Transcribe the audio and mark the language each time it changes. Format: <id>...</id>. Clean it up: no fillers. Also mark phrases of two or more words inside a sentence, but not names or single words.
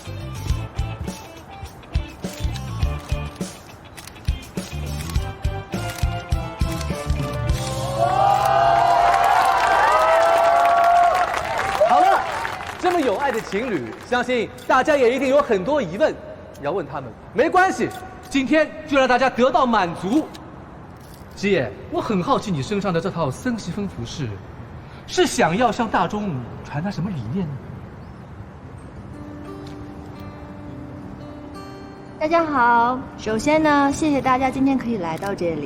<zh>好了，这么有爱的情侣，相信大家也一定有很多疑问要問他們。沒關係，今天就讓大家得到滿足。西野，我很好奇你身上的這套森西風服飾，是想要向大眾傳達什麼理念呢？大家好，首先呢，謝謝大家今天可以來到這裡。</zh>